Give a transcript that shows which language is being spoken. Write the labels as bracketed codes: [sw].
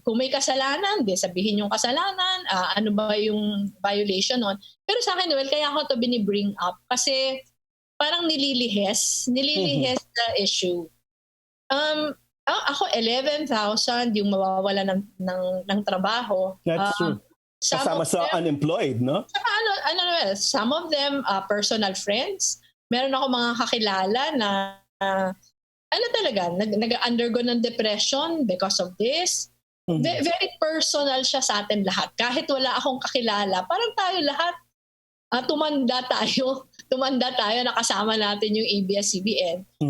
[tl] Kung may kasalanan, sabihin yung kasalanan, ano ba yung violation nun. Pero sa akin, Noel, kaya ako [en] to bring up [tl] kasi parang nililihes [en] the issue. [tl] Ako 11,000 yung mawawala ng trabaho. [en] That's true. [tl] Kasama sa unemployed, no? Saka Noel, [en] some of them personal friends. [tl] Meron ako mga kakilala na talaga nag-undergo ng depression [en] because of this. [tl] Very personal siya sa atin lahat. Kahit wala akong kakilala, parang tayo lahat tumanda tayo nakasama natin yung ABS-CBN.